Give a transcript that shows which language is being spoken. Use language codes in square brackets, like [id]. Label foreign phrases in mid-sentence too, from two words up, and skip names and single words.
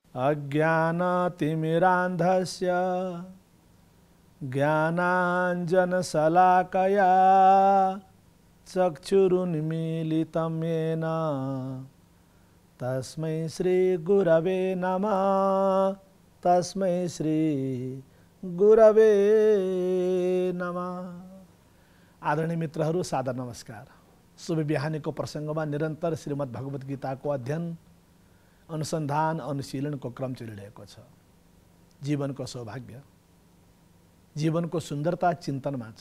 [sa] अज्ञानतिमिरान्धस्य ज्ञानाञ्जनशलाकया चक्षुरुन्मीलितं येन तस्मै श्रीगुरवे नमः। तस्मै श्रीगुरवे नमः। [ne] आदरणीय मित्रहरू, सादर नमस्कार। शुभ बिहानीको प्रसङ्गमा निरन्तर श्रीमद् भगवत गीताको अध्ययन, अनुसन्धान, अनुशीलनको क्रम चलिरहेको छ। जीवनको सौभाग्य, जीवनको सुन्दरता चिन्तनमा छ।